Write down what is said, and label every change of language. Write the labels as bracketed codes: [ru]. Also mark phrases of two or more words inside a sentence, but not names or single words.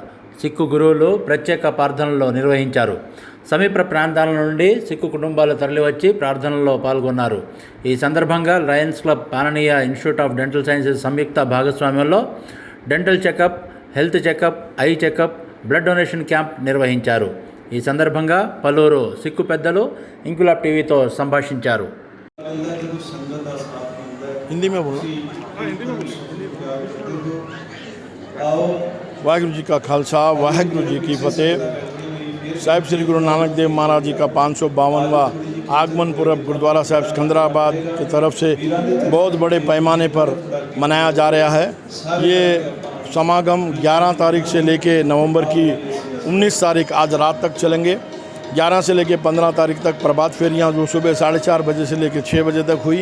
[te] సిక్కు గురువులు ప్రత్యేక ప్రార్థనలు నిర్వహించారు. సమీప ప్రాంతాల నుండి సిక్కు కుటుంబాలు తరలివచ్చి ప్రార్థనల్లో పాల్గొన్నారు. ఈ సందర్భంగా లయన్స్ క్లబ్ పాననీయ ఇన్స్టిట్యూట్ ఆఫ్ డెంటల్ సైన్సెస్ సంయుక్త భాగస్వామ్యంలో [en] dental checkup, health checkup, eye checkup, blood donation camp [te] నిర్వహించారు. ఈ సందర్భంగా పలువురు సిక్కు పెద్దలు ఇంక్విలాబ్ టీవీతో సంభాషించారు. [hi] वाहिगुरु जी का खालसा, वाहिगुरु जी की फतेह। साहिब श्री गुरु नानक देव महाराज जी का 552वां आगमन पूर्व गुरुद्वारा साहिब सिकंदराबाद की तरफ से बहुत बड़े पैमाने पर मनाया जा रहा है। ये समागम 11 तारीख से लेके नवंबर की 19 तारीख आज रात तक चलेंगे। 11 से लेके 15 तारीख तक प्रभात फेरियाँ जो सुबह 4:30 बजे से लेके 6 बजे तक हुई।